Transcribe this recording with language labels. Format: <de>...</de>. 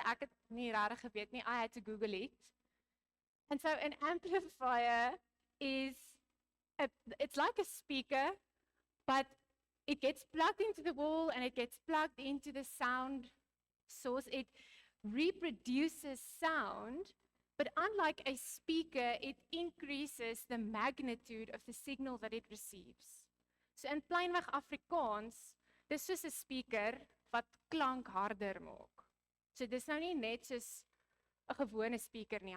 <af>Ek het nie regtig geweet nie.</af> <en>I had to Google it. And so an amplifier is it's like a speaker, but it gets plugged into the wall and it gets plugged into the sound source. It reproduces sound, but unlike a speaker, it increases the magnitude of the signal that it receives.</en> <af>So in plainweg Afrikaans, dis soos 'n speaker wat klank harder maak. So dis nou nie net soos 'n gewone speaker nie.</af>